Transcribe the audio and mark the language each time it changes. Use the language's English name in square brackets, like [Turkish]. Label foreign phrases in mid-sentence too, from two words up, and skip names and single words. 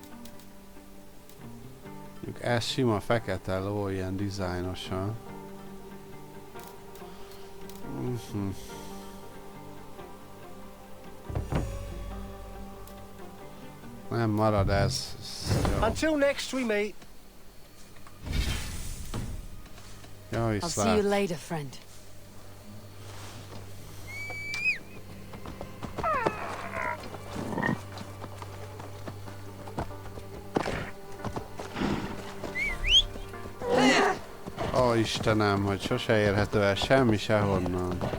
[Hungarian] Mondjuk ez sima fekete ló, ilyen dizájnosan. Nem marad ez. [English] Until next we meet. [Hungarian] Ja, [English] I'll see you later, friend. [Hungarian] Ó, Istenem, hogy sose érhető el semmi sehonnan.